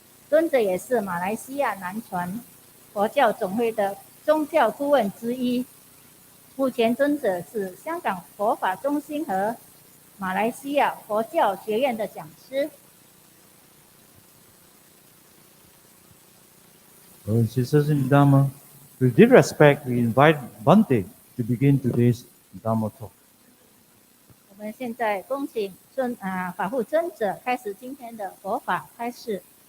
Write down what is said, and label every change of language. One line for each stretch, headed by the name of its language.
Chinese: 尊者也是马来西亚南传佛教总会的宗教顾问之一。目前尊者是香港佛法中心和马来西亚佛教学院的讲师。
English: Brothers and sisters in Dhamma, with due respect, we invite Bhante to begin today's Dhamma talk.
Chinese: 我们现在恭请法护尊者开始今天的佛法开示。